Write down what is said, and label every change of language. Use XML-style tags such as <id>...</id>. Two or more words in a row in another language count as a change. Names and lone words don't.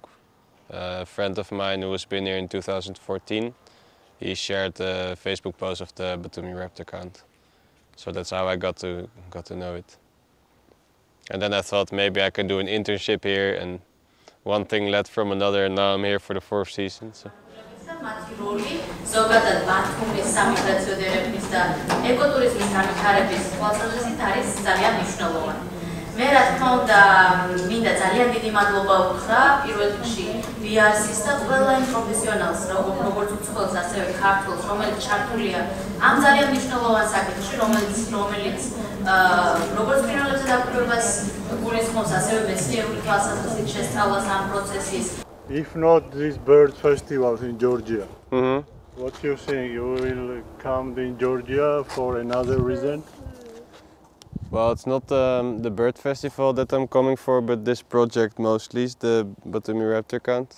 <en>A friend of mine who has been here in 2014, he shared a Facebook post of the Batumi Raptor count. So that's how I got to know it. And then I thought maybe I could do an internship here, and one thing led from another, and now I'm here for the 4th season. So.</en> <ka>მე რა თქმა უნდა მინდა ძალიან დიდი მადლობა უთხრა პირველ რიგში VR-ს და ყველა იმ პროფესიონალს, როგორც უცხოელს, ასევე ქართველს, რომელიც ჩართულია ამ ძალიან მნიშვნელოვან საკითხში, რომელიც როგორც ფრინველებზე დაკვირვებას გულისხმობს, ასევე მეცნიერული თვალსაზრისით შესწავლას ამ პროცესის.</ka> <en>If not this bird festivals in Georgia, what do you think? You will come in Georgia for another reason? Well, it's not the bird festival that I'm coming for, but this project mostly is the Batumi Raptor count.</en>